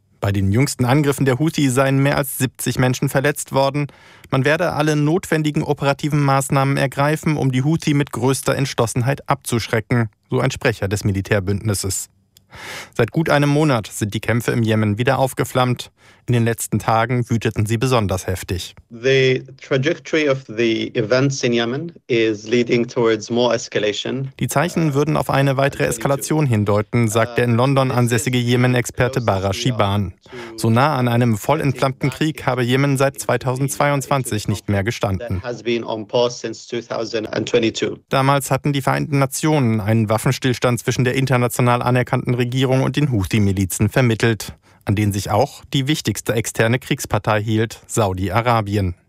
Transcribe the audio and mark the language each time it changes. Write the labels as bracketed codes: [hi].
[de] Bei den jüngsten Angriffen der Houthi seien mehr als 70 Menschen verletzt worden. Man werde alle notwendigen operativen Maßnahmen ergreifen, um die Houthi mit größter Entschlossenheit abzuschrecken, so ein Sprecher des Militärbündnisses. Seit gut einem Monat sind die Kämpfe im Jemen wieder aufgeflammt. In den letzten Tagen wüteten sie besonders heftig. [en] The trajectory of the events in Yemen is leading towards more escalation. [de] Die Zeichen würden auf eine weitere Eskalation hindeuten, sagt der in London ansässige Jemen-Experte Bara Shiban. So nah an einem voll entflammten Krieg habe Jemen seit 2022 nicht mehr gestanden. Damals hatten die Vereinten Nationen einen Waffenstillstand zwischen der international anerkannten Regierung und den Houthi-Milizen vermittelt, an den sich auch die wichtigste externe Kriegspartei hielt, Saudi-Arabien.